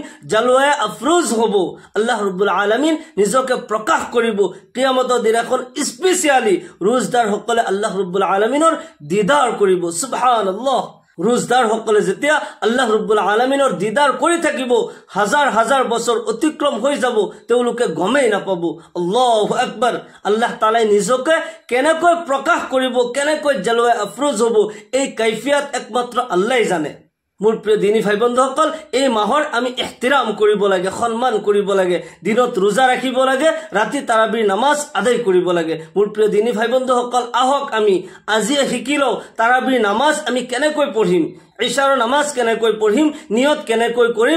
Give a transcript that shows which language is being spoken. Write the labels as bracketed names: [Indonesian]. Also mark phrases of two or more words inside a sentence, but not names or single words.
[Urdu] جلوہ افروز [Assamese] হ'ব [Arabic] الله رب العالمين [Assamese] নিজকে প্ৰকাশ কৰিব কিয়ামতৰ দিনাখন স্পেশালি ৰোজদাৰ সকলে [Arabic] الله رب العالمين [Assamese] দিদাৰ কৰিব সুবহানাল্লাহ ৰোজদাৰ সকলে যেতিয়া [Arabic] الله رب العالمين [Assamese] দিদাৰ কৰি থাকিব হাজাৰ হাজাৰ বছৰ অতিক্ৰম হৈ যাব তেওঁলোকে গমেই নাপাব [Arabic] الله أكبر الله تعالى [Assamese] নিজকে কেনেকৈ প্ৰকাশ কৰিব কেনেকৈ [Urdu] جلوہ افروز [Assamese] হ'ব এই কাইফিয়াত একমাত্ৰ আল্লাহই জানে মোৰ প্ৰিয় দিনী ভাই বন্ধুসকল এই মাহৰ আমি ইহতিৰাম কৰিব লাগে সম্মান কৰিব লাগে দিনত ৰোজা ৰাখিব লাগে ৰাতি তাৰাবিৰ নামাজ আদায় কৰিব লাগে মোৰ প্ৰিয় দিনী ভাই বন্ধুসকল আহক আমি আজি শিকিলো তাৰাবিৰ নামাজ আমি কেনেকৈ পঢ়িম ইশাৰৰ নামাজ কেনেকৈ পঢ়িম নিয়ত কেনেকৈ কৰিম